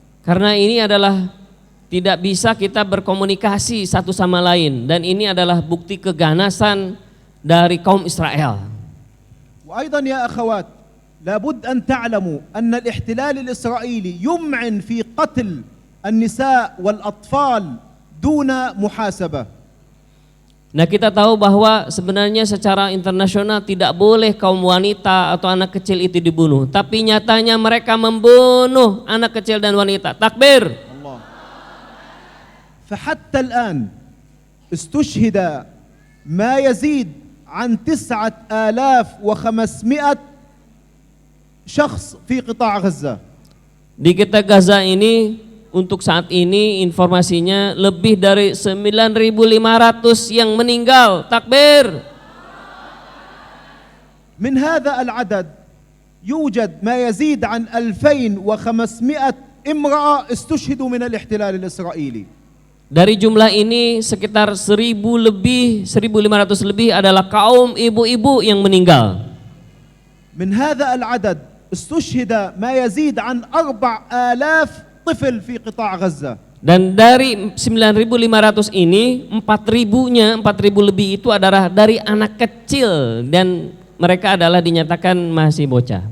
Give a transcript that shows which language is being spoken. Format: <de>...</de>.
<id>Karena ini adalah tidak bisa kita berkomunikasi satu sama lain, dan ini adalah bukti keganasan dari kaum Israel.</id> <ar>وأيضا يا أخوات لابد أن تعلموا أن الاحتلال الإسرائيلي يمعن في قتل النساء والأطفال دون محاسبة.</ar> <id>Nah, kita tahu bahwa sebenarnya secara internasional tidak boleh kaum wanita atau anak kecil itu dibunuh, tapi nyatanya mereka membunuh anak kecil dan wanita.</id> <ar>Takbir. Allah. فحتى الآن استشهد ما يزيد عن 9500 شخص في قطاع غزة.</ar> <id>Di kita Gaza ini untuk saat ini informasinya lebih dari 9.500 yang meninggal.</id> <ar>Takbir. من هذا العدد يوجد ما يزيد عن 2500 امرأة استشهدوا من الاحتلال الإسرائيلي.</ar> <id>Dari jumlah ini sekitar 1.000 lebih, 1.500 lebih adalah kaum ibu-ibu yang meninggal.</id> <ar>من هذا العدد استشهد ما يزيد عن 4,000 طفل في قطاع غزة.</ar> <id>Dan dari 9.500 ini 4.000 lebih itu adalah dari anak kecil dan mereka adalah dinyatakan masih bocah.</id>